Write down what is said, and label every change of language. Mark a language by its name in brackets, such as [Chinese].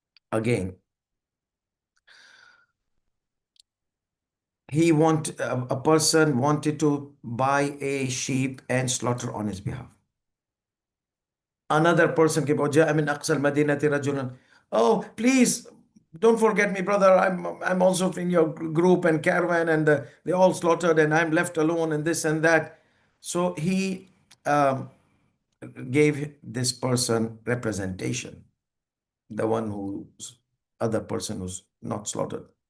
[English] Again, a person wanted to buy a sheep and slaughter on his behalf. Another person came, [Arabic] وجاء من أقصى المدينة رجل. [English] Oh, please don't forget me, brother. I'm also in your group and caravan, and they all slaughtered, and I'm left alone, and this and that. So he gave this person representation, the one who's other person who's not slaughtered.